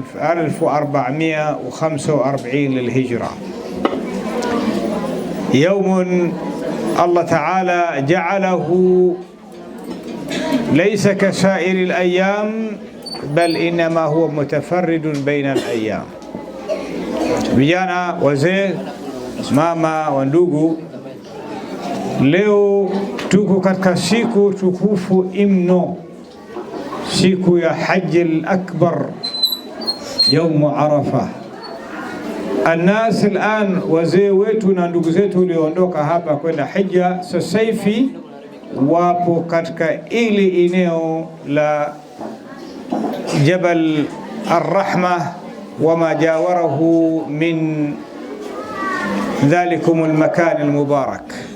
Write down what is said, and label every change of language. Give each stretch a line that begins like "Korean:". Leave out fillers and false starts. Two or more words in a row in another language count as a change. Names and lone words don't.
Arabic: 1445 للهجرة، يوم الله تعالى جعله ليس كسائر الأيام، بل إنما هو متفرد بين الأيام.
Swahili: Vijana, wazee, mama wa ndugu, leo tuko katika siku tukufu mno, siku ya
Arabic: الحج الأكبر, يوم عرفة. الناس الآن,
Swahili: wazee wetu na ndugu zetu walioondoka hapa kwenda hija, sasa hivi wapo katika ili eneo la Jabal Ar-Rahma
Arabic: وما جاوره من ذلكم المكان المبارك.